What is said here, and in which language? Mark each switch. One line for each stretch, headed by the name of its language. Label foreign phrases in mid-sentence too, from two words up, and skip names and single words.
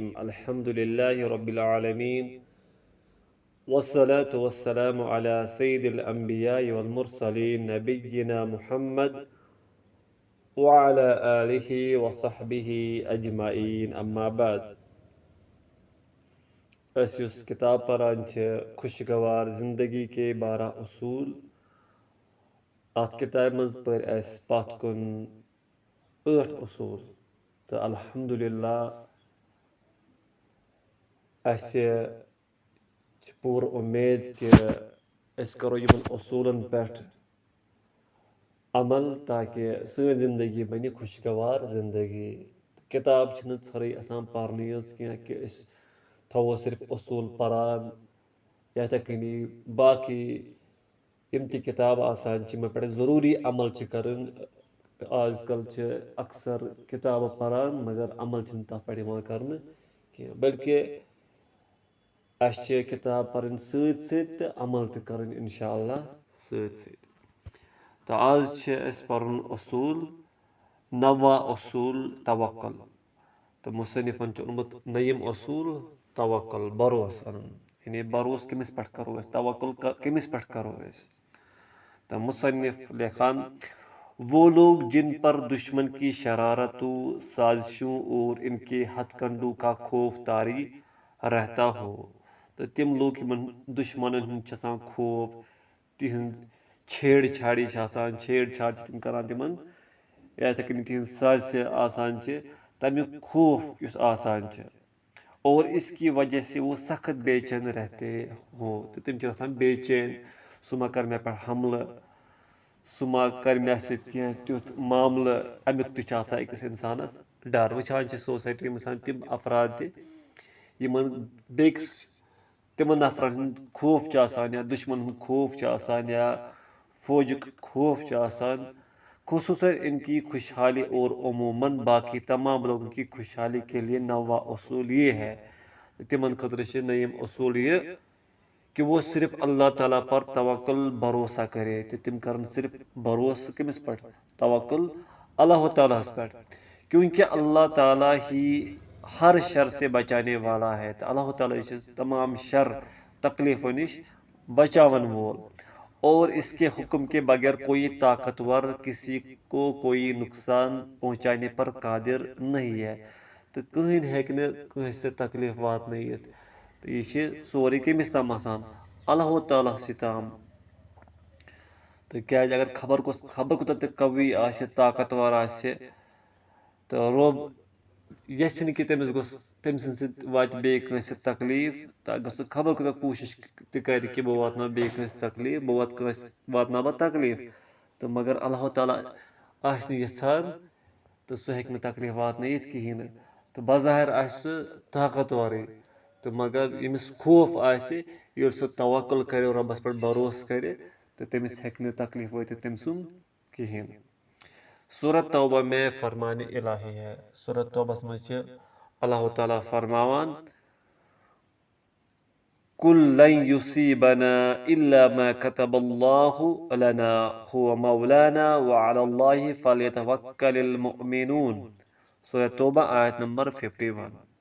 Arabic: الحمد لله رب العالمين، والصلاة والسلام على سيد الأنبياء والمرسلين نبينا محمد وعلى آله وصحبه أجمعين. أما بعد،
Kashmiri: अस किताब परान
Urdu: خوشگوار زندگی کے 12 اصول.
Kashmiri: अत किताब मज पर पत कुन 8 उसूल। तो अल्हम्दुलिल्लाह पूर उम्मीद कि करो यमन उसूलन पे अमल ताकि सी जिंदगी बन खुशगवार जिंदगी। किताब छे आसान पारन कि थवो सिर्फ उसूल परान यथे कनी बाकी यम ति किताब आसान मे पे ज़रूरी अमल कर। आजकल अक्सर किताब परान मगर अमल तथ पे कर बल्कि किताब पढ़ सत अमल कर इंशाअल्लाह सत। तो आज पढ़ उसूल 9 उसूल तवक्कुल। तो मुसन्निफन ओनमुत नयम उसूल तवक्कुल भरोस अन, यानी भरोस किमिस पे करो, तवक्कुल किमिस पे करो। तो मुसन्निफ लेखान
Urdu: وہ لوگ جن پر دشمن کی شرارتوں، سازشوں اور ان کے ہتھکنڈوں کا خوف طاری رہتا ہو.
Kashmiri: तो तिम लोग दुश्मन खौफ तिहद छेड़छाड़ी छेड़छाड़ तिम करान तिमन यथे कन तिहद साजिश आसान तमिक खौफ युस आसान
Urdu: اور اس کی وجہ سے وہ سخت بے چین رہتے ہو.
Kashmiri: तो तिम बेचैन सह मा कर मे पे हमला, सह मा कर मे तुथ मामल अमुक तक इंसानस डर। वुचान सोसाइटी में तिम अफराद तिमन बेकिस तिमन नफरन खौफ या दुश्मन खौफ या फौजुक खौफ
Urdu: خصوصاً ان کی خوشحالی اور عموماً باقی تمام لوگوں کی خوشحالی کے لیے 9واں اصول یہ ہے.
Kashmiri: तिमन खतर नयम उसूल
Urdu: یہ کہ وہ صرف اللہ تعالیٰ پر توکل بھروسا کرے.
Kashmiri: तो तिम कर सिर्फ भरोसा किमिस पे, तवक्कुल अल्लाह ताला पे,
Urdu: کیونکہ اللہ تعالیٰ ہی ہر شر سے بچانے والا ہے.
Kashmiri: तो अल्लाह ताला तमाम शर तकलीफों निश बचावन वोल
Urdu: اور اس کے حکم کے بغیر کوئی طاقتور کسی کو کوئی نقصان پہنچانے پر قادر نہیں ہے.
Kashmiri: तो कहीं से तकलीफ वात। तो ये सोरे कमिस तम आसान, अल्लाह ताला तम। तो क्या अगर खबर कोत कवी ताकतवर तो रोब यन कि तमिस गोस तम वात बेस तकलीफ। तो खबर कोत कोशिश कर कि बह वात बेस तकलीफ, बह वातना तकलीफ। तो मगर अल्लाह ताला यछान तो सह हेक तकलीफ वातन कहें। तो बज़ाहिर सह ताकतवर, तो मगर यमिस खौफ ये सह तवक्कुल करे रबस पे भरोस करे तो तमिस हेक तकलीफ वात तम सुन कहें।
Urdu: سورت توبہ میں فرمان الٰہی ہے.
Kashmiri: सूरत तौबस में अल्लाह ताला फरमावान
Arabic: قل لن يصيبنا إلا ما كتب الله لنا هو مولانا وعلى الله فليتوكل المؤمنون.
Urdu: سورہ توبہ آیت نمبر 51.